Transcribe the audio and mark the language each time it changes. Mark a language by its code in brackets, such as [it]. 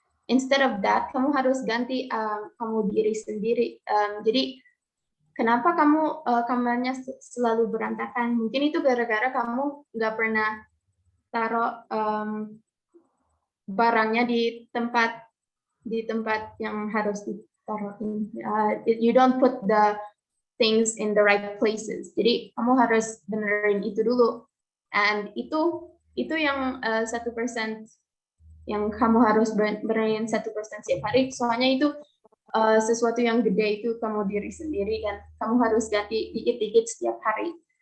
[en] Instead of that, [id] kamu harus ganti kamu diri sendiri. Jadi kenapa kamu kamarnya selalu berantakan? Mungkin itu gara-gara kamu nggak pernah taruh barangnya di tempat yang harus ditaruhin. [en] You don't put the things in the right places. [id] Jadi kamu harus benerin itu dulu. And itu yang 1% yang kamu harus benerin 1% setiap hari. Soalnya itu sesuatu yang gede, itu kamu diri sendiri, dan kamu harus ganti dikit-dikit setiap hari.